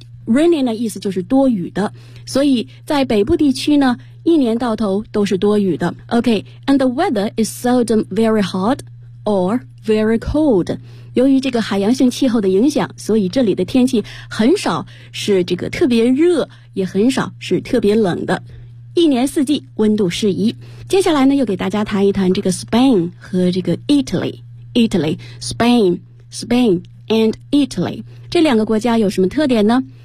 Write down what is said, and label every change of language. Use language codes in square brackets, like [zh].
[zh] rainy 呢意思就是多雨的，所以在北部地区呢，一年到头都是多雨的。 [en] OK，and the weather is seldom very hot or very cold。 [zh] 由于这个海洋性气候的影响，所以这里的天气很少是这个特别热，也很少是特别冷的。一年四季温度适宜。接下来呢又给大家谈一谈这个 Spain 和这个 Italy。 Italy Spain Spain and Italy 这两个国家有什么特点呢？